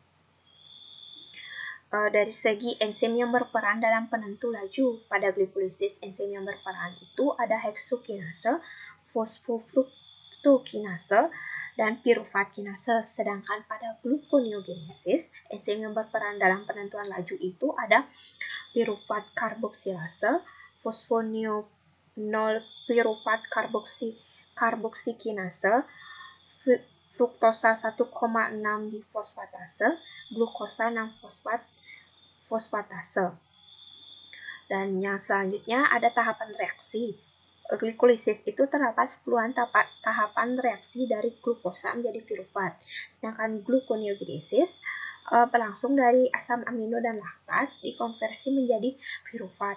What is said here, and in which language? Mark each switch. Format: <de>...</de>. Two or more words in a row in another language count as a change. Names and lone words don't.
<id>Dari segi enzim yang berperan dalam penentu laju, pada glikolisis enzim yang berperan itu ada heksokinase, fosfofruktokinase, dan piruvat kinase. Sedangkan pada gluconeogenesis enzim yang berperan dalam penentuan laju itu ada piruvat karboksilase, fosfonol piruvat karboksikinase, fruktosa 1,6 difosfatase, glukosa 6 fosfatase. Dan yang selanjutnya ada tahapan reaksi. Glikolisis itu terdapat 10 tahapan reaksi dari glukosa menjadi piruvat. Sedangkan gluconeogenesis berlangsung dari asam amino dan laktat dikonversi menjadi piruvat.</id>